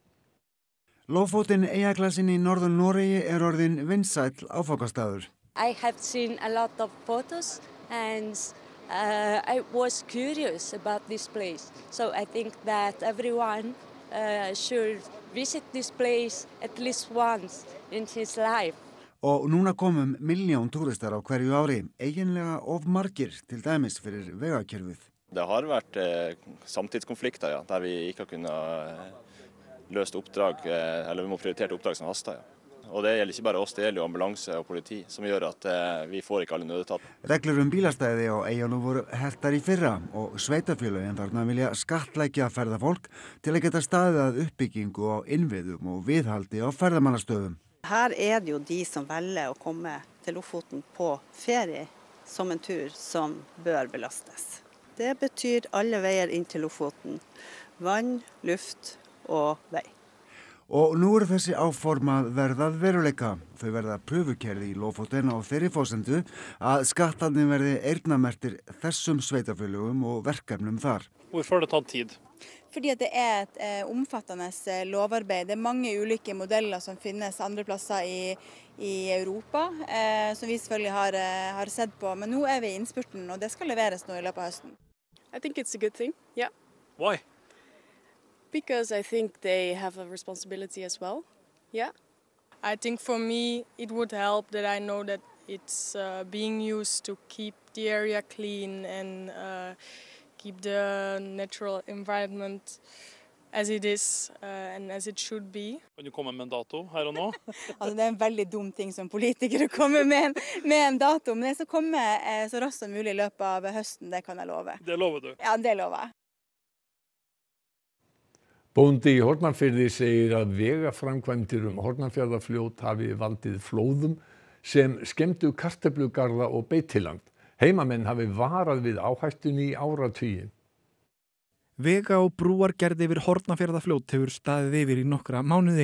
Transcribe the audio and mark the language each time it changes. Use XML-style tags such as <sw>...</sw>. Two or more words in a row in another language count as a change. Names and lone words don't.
<is>Lofoten eyjaglasinn í Norður-Noregi orðinn vinsæll áfangastaður.</is> <en>I have seen a lot of photos and I was curious about this place. So I think that everyone should visit this place at least once in his life.</en> <is>Og núna komum 1 milljón túristar á hverju ári, eiginlega of margir til dæmis fyrir vegakerfið.</is> <no>Det har vært samtidskonflikter, ja, der vi ikke har kunnet løst oppdrag, eller vi må prioritere oppdrag som haster. Ja. Og det gjelder ikke bare oss, det gjelder jo ambulanse og politi, som gjør at vi får ikke alle nødetat.</no> <is>Reglur bílastæði á eyjunum voru hertar í fyrra og sveitarfélögin þarna vilja skattleggja ferðafólk til að geta staðið að uppbyggingu á innviðum og viðhaldi á ferðamannastöðum.</is> <no>Her det jo de som velger å komme til Lofoten på ferie som en tur som bør belastes. Det betyr alle veier inn til Lofoten. Vann, luft og vei.</no> <is>Og nú þessi áform að verðað veruleika. Þau verða pröfukerði í Lofoten á þeirri forsendu að skattarnir verði eyrnamerktir þessum sveitafélögum og verkefnum þar.</is> <no>Hvorfor har det tatt tid? Fordi at det et omfattende lovarbeid. Det mange ulike modeller som finnes andre plasser i Europa, som vi selvfølgelig har sett på. Men nå vi i innspurten, og det skal leveres nå i løpet av høsten.</no> <en>I think it's a good thing, yeah. Why? Because I think they have a responsibility as well, yeah. I think for me it would help that I know that it's being used to keep the area clean and keep the natural environment as it is and as it should be.</en> <no>Kan du komme med en dato her og nå? Altså, det en veldig dum ting som politiker å komme med en dato, men det skal komme så raskt som mulig i løpet av høsten, det kan jeg love. Det lover du? Ja, det lover jeg.</no> <is>Bóndi í Hornafirði segir að vegaframkvæmdir Hornafjarðarfljót hafi valdið flóðum sem skemmdu kartöflugarða og beitiland. Heimamenn hafi varað við áhættunni í áratugi. Vega- og brúargerð yfir Hornafjarðarfljót hefur staðið yfir í nokkra mánuði.</is>